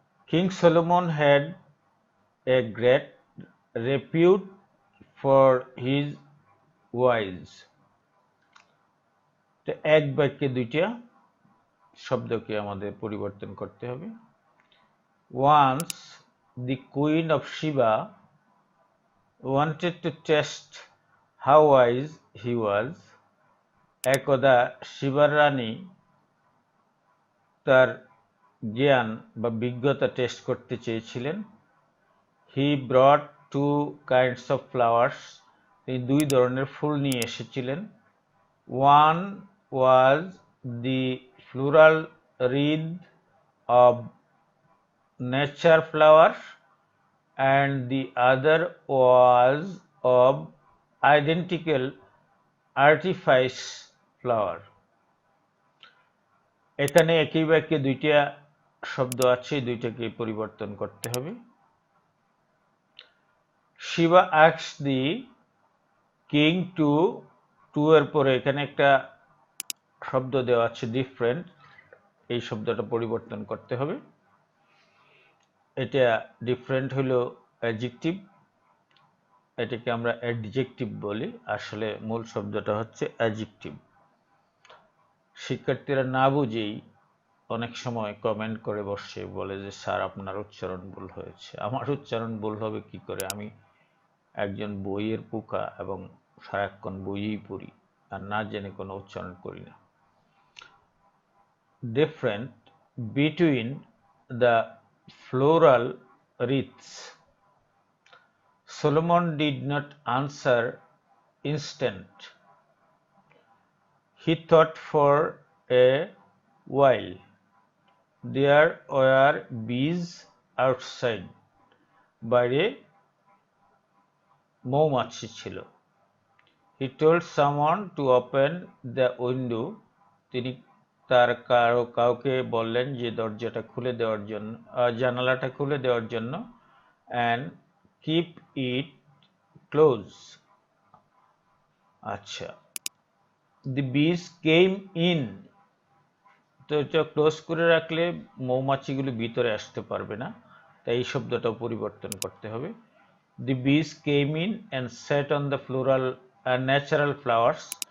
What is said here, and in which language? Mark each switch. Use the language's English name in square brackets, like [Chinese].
[English] King Solomon had a great repute for his wise. [Bangla] তো এক বাক্যে দুইটা শব্দকে আমাদের পরিবর্তন করতে হবে। [English] Once the queen of Sheba wanted to test how wise he was. [Bangla] একদা শিবার রানী তার জ্ঞান বা বিজ্ঞতা টেস্ট করতে চেয়েছিলেন। [English] He brought 2 kinds of flowers. [Bangla] তিনি 2 ধরনের ফুল নিয়ে এসেছিলেন। [English] One was the floral wreath of nature flowers and the other was of identical artifice flower. [Bangla] এখানে একই বাক্যে দুইটা শব্দ আছে, দুইটাকে পরিবর্তন করতে হবে। Shiba [English] asked the king to [Bangla] এর পরে এখানে একটা শব্দ দেওয়া আছে ডিফারেন্ট, এই শব্দটা পরিবর্তন করতে হবে। এটা ডিফারেন্ট হলো অ্যাডজেক্টিভ, এটাকে আমরা অ্যাডজেক্টিভ বলি, আসলে মূল শব্দটা হচ্ছে অ্যাডজেক্টিভ। শিক্ষার্থীরা না বুঝেই অনেক সময় কমেন্ট করে বসে, বলে যে স্যার আপনার উচ্চারণ ভুল হয়েছে। আমার উচ্চারণ ভুল হবে কি করে? আমি একজন বইয়ের পোকা এবং সারাক্ষণ বইই পড়ি আর না জেনে কোনো উচ্চারণ করি না। [English] Different between the floral wreaths. Solomon did not answer instant. He thought for a while. There were bees outside. [Bangla] বাইরে মৌমাছি ছিল। [English] He told someone to open the window. [Bangla] তিনি তার কাউকে বললেন যে দরজাটা খুলে দেওয়ার জন্য, জানালাটা খুলে দেওয়ার জন্য, [English] and keep it closed. আচ্ছা, the bees came in. [Bangla] তো এটা ক্লোজ করে রাখলে মৌমাছিগুলো ভিতরে আসতে পারবে না, তাই এই শব্দটাও পরিবর্তন করতে হবে। [English] The bees came in and sat on the natural flowers.